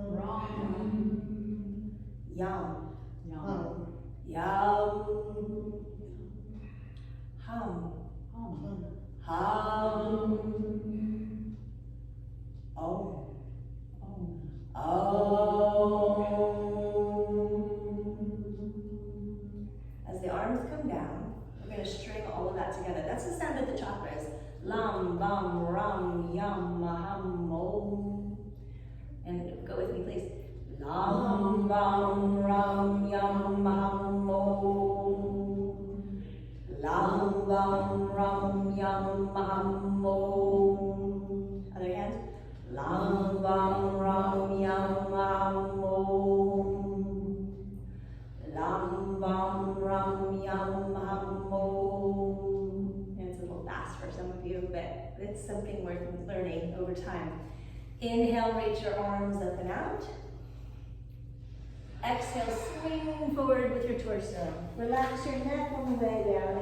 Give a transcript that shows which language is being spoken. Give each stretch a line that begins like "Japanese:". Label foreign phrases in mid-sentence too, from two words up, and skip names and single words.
Sanskrit: Ram. Yam. Yam. Yam. Hum. Hum. Hum. Om. Om. Om.
English: As the arms come down, we're going to string all of that together. That's the sound of the chakras.
Sanskrit: Lam, bam, ram, yam, ham, om.
English: And go with me, please.
Sanskrit: Lam, bam, ram, yam, ham, om. Lam, bam, ram, yam, ham, om.
English: Other hand.
Sanskrit: Lam, bam, ram, yam, ham, om. Lam, bam, ram, yam, ham, om.
English: And it's a little fast for some of you, but it's something worth learning over time. Inhale, reach your arms up and out. Exhale, swing forward with your torso. Relax your neck on the way down.